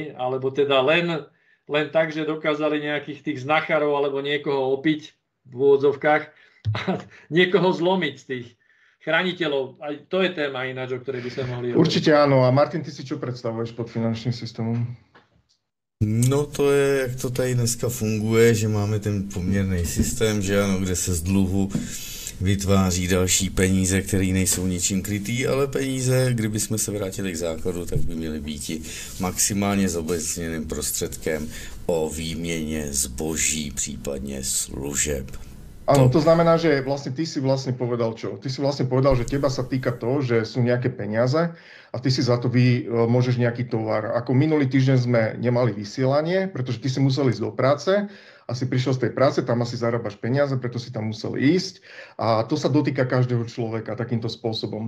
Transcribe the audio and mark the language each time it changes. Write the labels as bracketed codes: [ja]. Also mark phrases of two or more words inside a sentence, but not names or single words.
[sk] Alebo teda len tak, že dokázali nejakých tých znachárov alebo niekoho opiť v úvodzovkách a niekoho zlomiť z tých chrániteľov. Aj to je téma ináč, o ktorej by sa mohli hovoriť. Určite áno. A Martin, ty si čo predstavuješ pod finančním systémom? [cs] No to je, jak to tady dneska funguje, že máme ten poměrný systém, že ano, kde se z dluhu vytváří další peníze, které nejsou ničím krytý, ale peníze, kdyby jsme se vrátili k základu, tak by měly být maximálně zobecněným prostředkem o výměně zboží, případně služeb. [sk] Áno, to znamená, že vlastne ty si vlastne povedal čo? Ty si vlastne povedal, že teba sa týka to, že sú nejaké peniaze a ty si za to môžeš nejaký tovar. Ako minulý týždeň sme nemali vysielanie, pretože ty si musel ísť do práce a si prišiel z tej práce, tam asi zarábaš peniaze, preto si tam musel ísť a to sa dotýka každého človeka takýmto spôsobom.